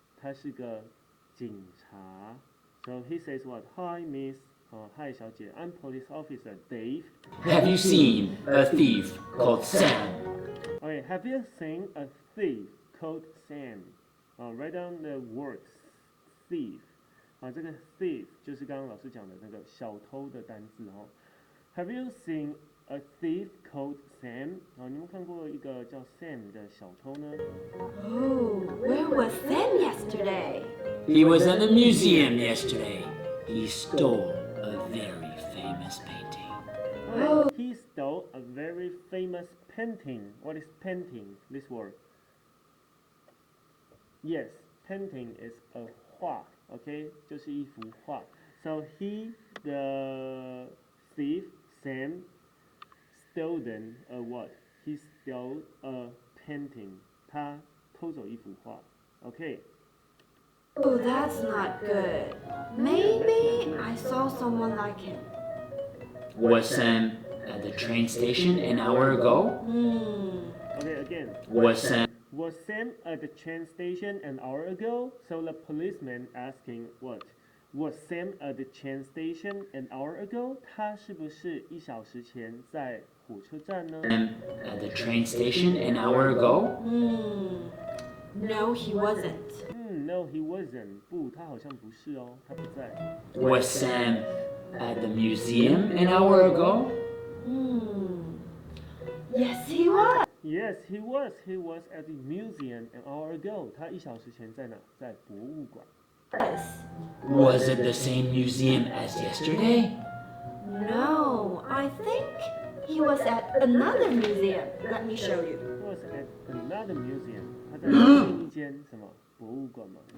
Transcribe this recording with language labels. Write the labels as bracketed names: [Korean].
[Chinese] 他是个警察。 [English] So he says what? Hi, Miss. Hi, [Chinese] 小姐. [English] I'm Police Officer Dave. Have you seen a thief called Sam? Okay, have you seen a thief called Sam? Write down the word thief. [Chinese] 这个 thief 就是刚刚老师讲的那个小偷的单字 [English] Have you seen a thief called Sam? [Chinese] 你有没有看过一个叫 Sam 的小偷呢？ [English] Oh, where was Sam yesterday? He was in the museum yesterday. He stole a very famous painting. Oh. He stole a very famous painting. What is painting? This word. Yes, painting is a 画 Okay, [Chinese] 就是一幅画 [English] So he, the thief, Sam, stolen a what? He stole a painting. [Chinese] 他偷走一幅画 [English] Okay. Oh, that's not good. Maybe I saw someone like him. Was Sam at the train station an hour ago? Okay, again. Was Sam Was Sam at the train station an hour ago? So the policeman asking what? Was Sam at the train station an hour ago? [Chinese] 他是不是1小时前在火车站呢？ [English] at the train station an hour ago? No, he wasn't. No, he wasn't. [Chinese] 不，他好像不是哦，他不在。 [English] Was Sam at the museum an hour ago? Yes, he was. Yes, he was. He was at the museum an hour ago. [Chinese] 他1小时前在哪？在博物馆。 [English] Was it the same museum as yesterday? No, I think he was at another museum. Let me show you. Was at another museum. [Chinese] 他在另一间什么博物馆吗？